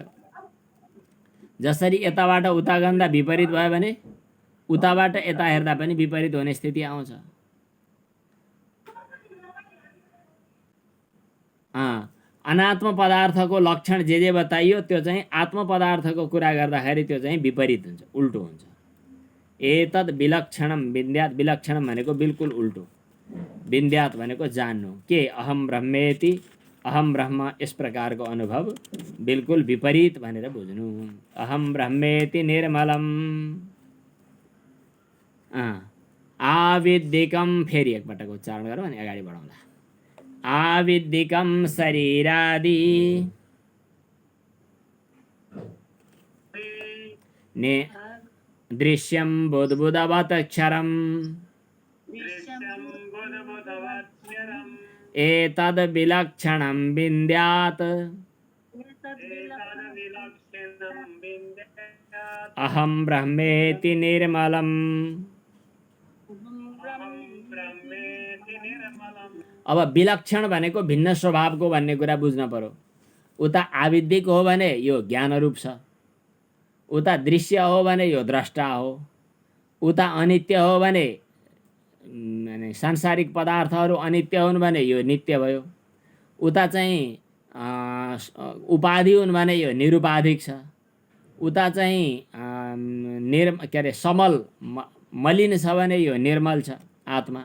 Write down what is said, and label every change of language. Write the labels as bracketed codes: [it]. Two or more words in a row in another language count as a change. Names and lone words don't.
[ne] जसरी यताबाट उता गन्दा विपरीत भयो भने उताबाट यता हेर्दा पनि विपरीत हुने स्थिति आउँछ। अनात्म पदार्थको लक्षण जे बताइयो त्यो चाहिँ आत्म पदार्थको कुरा गर्दाखेरि त्यो चाहिँ विपरीत हुन्छ, उल्टो हुन्छ। [sa] एतद् विलक्षणम विन्द्यात्, [ne] विलक्षणम भनेको बिल्कुल उल्टो, विन्द्यात् भनेको जान्नु, के [sa] अहम ब्रह्मेति, अहम ब्रह्म [ne] यस प्रकारको अनुभव बिल्कुल विपरीत भनेर बुझ्नु। [sa] अहम ब्रह्मेति निर्मलम। आविद्यिकम, [ne] फेरि एकपटक उच्चारण गरौँ अनि अगाडि बढाउँला। [sa] आविद्यिकम शरीरादि ने दृश्यं बुद्बुदवत् क्षरम् एतद् विलक्षणं विन्द्यात् अहं ब्रह्मेति निर्मलम्। [ne] अब विलक्षण भनेको भिन्न स्वभावको भन्ने कुरा बुझ्न पर्यो। उता आविद्यिक हो भने यो ज्ञान रूप छ, उता दृश्य हो भने यो द्रष्टा हो, उता अनित्य हो भने सांसारिक पदार्थहरू अनित्य हुन् भने यो नित्य भयो, उता चाहिँ उपाधि हुन् भने यो निरुपाधिक छ, उता चाहिँ के अरे समल मलिन छ भने यो निर्मल छ आत्मा।